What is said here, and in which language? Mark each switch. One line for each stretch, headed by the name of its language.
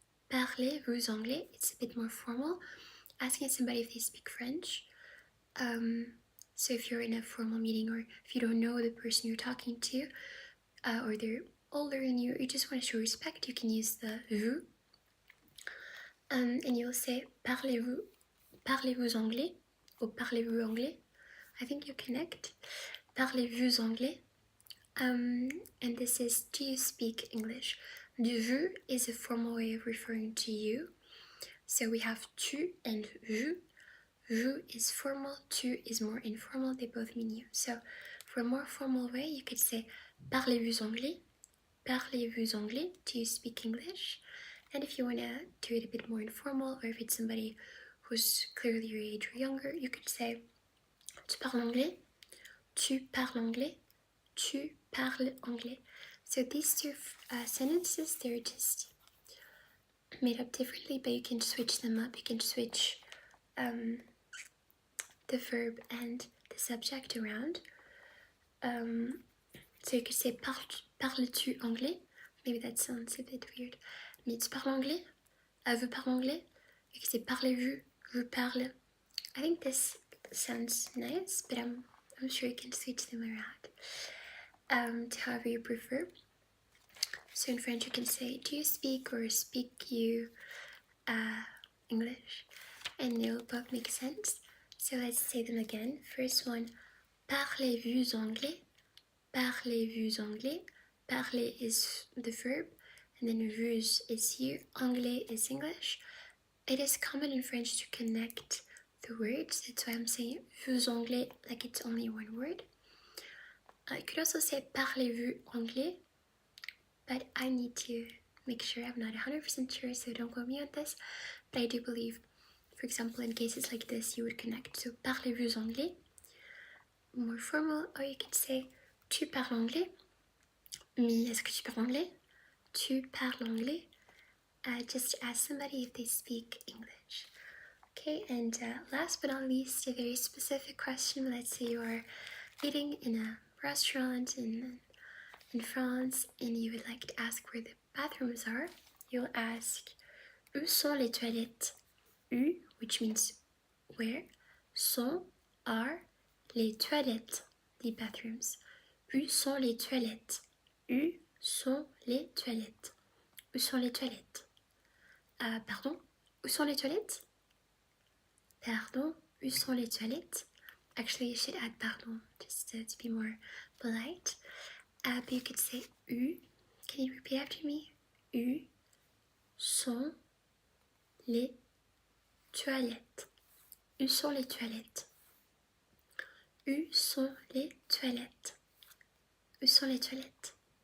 French: Parlez-vous anglais?
English: It's a bit more formal. Asking somebody if they speak French. So if you're in a formal meeting, or if you don't know the person you're talking to, or they're older than you, or you just want to show respect, you can use the vous. And you'll say
French: parlez-vous anglais, or parlez-vous anglais.
English: I think you connect.
French: Parlez-vous anglais.
English: And this is, do you speak English? The vous is a formal way of referring to you. So we have tu and vous. Vous is formal, tu is more informal, they both mean you. So for a more formal way, you could say
French: parlez-vous anglais? Parlez-vous anglais?
English: Do you speak English? And if you want to do it a bit more informal, or if it's somebody who's clearly your age or younger, you could say
French: tu parles anglais? Tu parles anglais? Tu parles anglais?
English: So these two sentences, they're just made up differently, but you can switch them up. You can switch the verb and the subject around. So you could say
French: parles-tu anglais?
English: Maybe that sounds a bit weird.
French: Mais tu parles anglais? Vous parlez anglais?
English: You could say
French: parlez-vous? Vous parlez?
English: I think this sounds nice, but I'm sure you can switch them around to however you prefer. So in French you can say, do you speak or speak you English? And they'll both make sense. So let's say them again. First one,
French: parlez-vous anglais? Parlez-vous anglais?
English: Parler is the verb, and then vous is you. Anglais is English. It is common in French to connect the words. That's why I'm saying
French: vous anglais
English: like it's only one word. You could also say
French: parlez-vous anglais,
English: but I need to make sure. I'm not 100% sure, so don't quote me on this. But I do believe, for example, in cases like this, you would connect. So
French: parlez-vous anglais?
English: More formal, or you could say
French: tu parles anglais? Mais est-ce que tu parles anglais? Tu parles anglais?
English: Just to ask somebody if they speak English. Okay, and last but not least, a very specific question. Let's say you are eating in a restaurant in France and you would like to ask where the bathrooms are. You'll ask,
French: où sont les toilettes?
English: Où, which means where. Sont, are, les toilettes, the bathrooms.
French: Où sont les toilettes? Où sont les toilettes? Où sont les toilettes? Pardon, où sont les toilettes? Pardon, où sont les toilettes?
English: Actually, you should add pardon, just to be more polite. But you could say où. Can you repeat after me?
French: Où sont les toilettes? Où sont les toilettes? Où sont les toilettes? Où sont les toilettes?